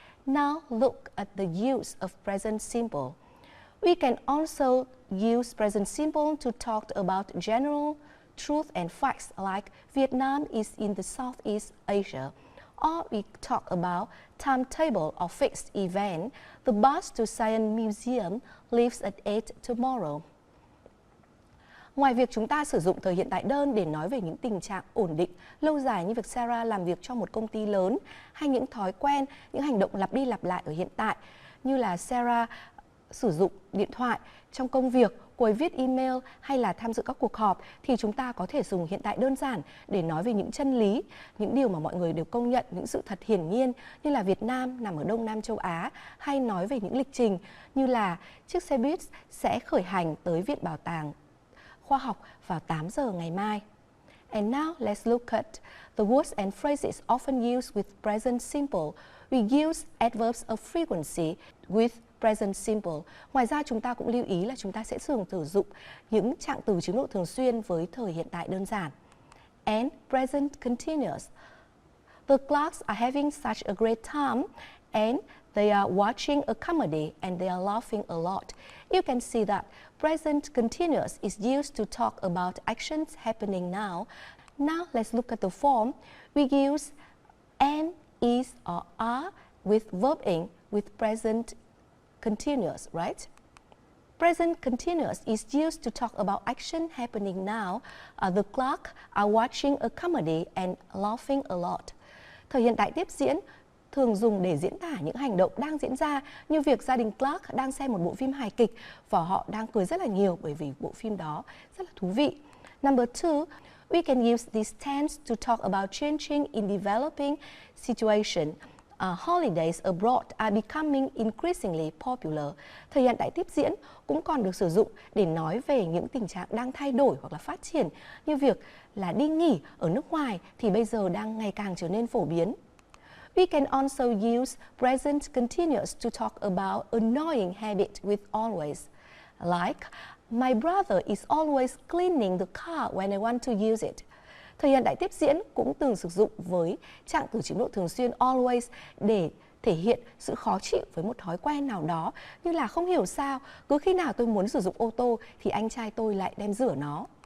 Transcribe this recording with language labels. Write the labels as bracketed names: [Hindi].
[English] Now look at the use of present simple. We can also use present simple to talk about general truth and facts like Vietnam is in the Southeast Asia. Or we talk about timetable or fixed event. The bus to Science Museum leaves at 8 tomorrow. [Vietnamese] Ngoài việc chúng ta sử dụng thời hiện tại đơn để nói về những tình trạng ổn định, lâu dài như việc Sarah làm việc cho một công ty lớn, hay những thói quen, những hành động lặp đi lặp lại ở hiện tại, như là Sarah sử dụng điện thoại trong công việc, cô ấy viết email hay là tham dự các cuộc họp, thì chúng ta có thể dùng hiện tại đơn giản để nói về những chân lý, những điều mà mọi người đều công nhận, những sự thật hiển nhiên như là Việt Nam nằm ở Đông Nam châu Á, hay nói về những lịch trình như là chiếc xe buýt sẽ khởi hành tới Viện Bảo tàng Khoa học vào 8 giờ ngày mai. [English] And now let's look at the words and phrases often used with present simple. We use adverbs of frequency with present simple. [Vietnamese] Ngoài ra chúng ta cũng lưu ý là chúng ta sẽ thường sử dụng những trạng từ chiếm độ thường xuyên với thời hiện tại đơn giản. [English] And present continuous. The Clarks are having such a great time and they are watching a comedy and they are laughing a lot. You can see that present continuous is used to talk about actions happening now. Now let's look at the form. We use and, is, or are with verb in with present continuous, right? Present continuous is used to talk about action happening now. The clerk are watching a comedy and laughing a lot. [Vietnamese] Thời hiện tại tiếp diễn thường dùng để diễn tả những hành động đang diễn ra, như việc gia đình Clark đang xem một bộ phim hài kịch và họ đang cười rất là nhiều bởi vì bộ phim đó rất là thú vị. [English] Number 2, we can use this tense to talk about changing in developing situation. Holidays abroad are becoming increasingly popular. [Vietnamese] Thời hiện tại tiếp diễn cũng còn được sử dụng để nói về những tình trạng đang thay đổi hoặc là phát triển, như việc là đi nghỉ ở nước ngoài thì bây giờ đang ngày càng trở nên phổ biến. [English] We can also use present continuous to talk about annoying habit with always. Like, my brother is always cleaning the car when I want to use it. [Vietnamese] Thời hiện tại tiếp diễn cũng từng sử dụng với trạng từ chiếm độ thường xuyên always để thể hiện sự khó chịu với một thói quen nào đó, như là không hiểu sao cứ khi nào tôi muốn sử dụng ô tô thì anh trai tôi lại đem rửa nó.